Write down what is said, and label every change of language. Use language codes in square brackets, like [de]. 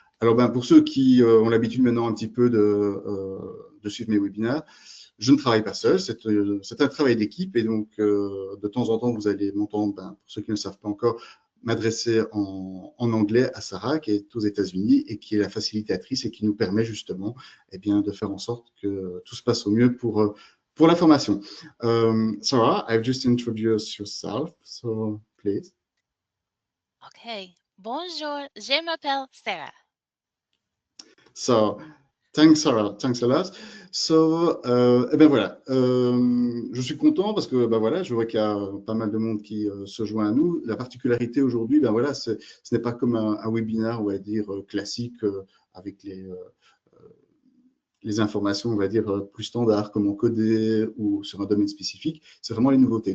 [fr] Alors, pour ceux qui ont l'habitude maintenant un petit peu de suivre mes webinaires, je ne travaille pas seul, c'est un travail d'équipe, et donc de temps en temps, vous allez m'entendre, pour ceux qui ne le savent pas encore, m'adresser en anglais à Sarah, qui est aux États-Unis et qui est la facilitatrice et qui nous permet justement de faire en sorte que tout se passe au mieux pour la formation. [en] Sarah, I've just introduced yourself, so please. Okay. [fr] Bonjour, je m'appelle Sarah. [en] So, thanks, Sarah. Thanks a lot. So, voilà. [fr] Je suis content parce que, voilà, je vois qu'il y a pas mal de monde qui se joint à nous. La particularité aujourd'hui, voilà, ce n'est pas comme un webinaire, on va dire, classique avec les informations, on va dire, plus standards, comment coder ou sur un domaine spécifique. C'est vraiment les nouveautés.